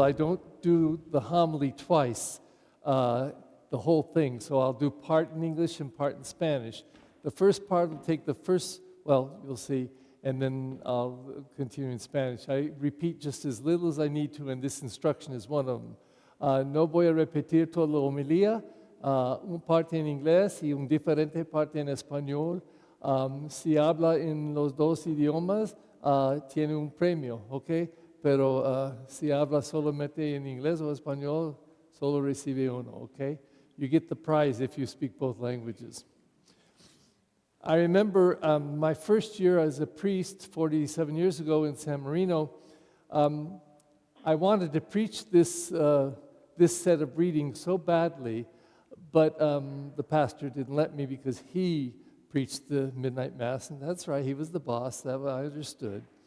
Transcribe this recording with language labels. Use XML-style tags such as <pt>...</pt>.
<en>I don't do the homily twice, the whole thing. So I'll do part in English and part in Spanish. The first part will take the first, well, you'll see, and then I'll continue in Spanish. I repeat just as little as I need to, and this instruction is one of them.</en> <es>No voy a repetir toda la homilía, un parte en inglés y un diferente parte en español. Si habla en los dos idiomas, tiene un premio, ¿ok? Pero si habla solamente en inglés o español, solo recibe uno, ¿ok?</es> <en>You get the prize if you speak both languages. I remember my first year as a priest 47 years ago in San Marino. I wanted to preach this set of readings so badly, but the pastor didn't let me because he preached the midnight mass, and that's right, he was the boss, that I understood.</en>